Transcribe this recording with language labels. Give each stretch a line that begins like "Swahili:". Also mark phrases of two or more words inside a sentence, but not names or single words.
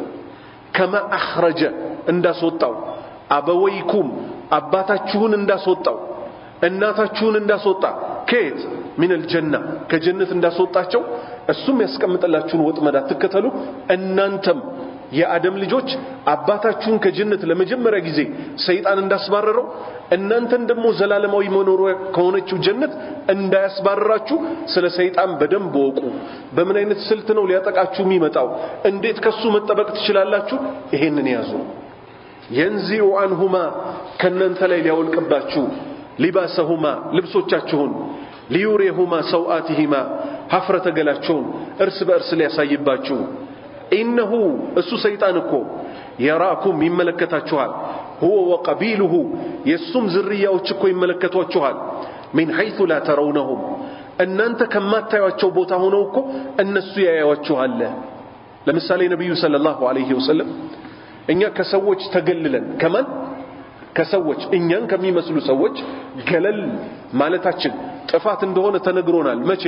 Arabic: كما أخرج
Amharic: እንዳስወጣው አበወይኩም አባታችሁን እንዳስወጣው እናታችሁን እንዳስወጣ ከየት
Arabic: من الجنة
Amharic: ከጀነት እንዳስወጣቸው እሱም ያስቀምጥላችሁን ወጥመድ አትከተሉ። እናንተም የአደም ልጆች አባታችሁን ከጀነት ለመጀመሪያ ጊዜ ሰይጣን እንዳስባረረው እናንተን ደግሞ ዘላለማዊ መኖሪያ ከሆነችው ጀነት እንዳያስባረራችሁ ስለ ሰይጣን በደንብ ወቁ። በምን አይነት ስልት ነው ሊያጠቃችሁ የሚመጣው? እንዴት ከሱ መጠበቅ ትችላላችሁ? ይሄንን ያዙ።
Arabic: ينزع عنهما
Amharic: ከእናንተ ላይ ሊያወልቅባችሁ ሊባሰሁማ ልብሶቻችሁን
Arabic: ليريهما سوآتهما
Amharic: ሀፍረተ ገላቸውን እርስ በእርስ ሊያሳይባችሁ ኢነሁ እሱ ሰይጣን እኮ የራኩም ይመለከታችኋል
Arabic: هو وقبيله
Amharic: የሱም ዝርያዎች እኮ ይመለከቷችኋል
Arabic: من حيث لا ترونهم
Amharic: እናንተ ከማታዩአቸው ቦታ ሆነው እኮ እነሱ ያያዩአችኋል። ለምሳሌ ነብዩ
Arabic: صلى الله عليه وسلم
Amharic: እኛ ከሰዎች ተገልለን ከማን ከሰዎች እኛን ከሚመስሉ ሰዎች ገለል ማለታችን ጥፋት እንደሆነ ተነግሮናል። መቼ?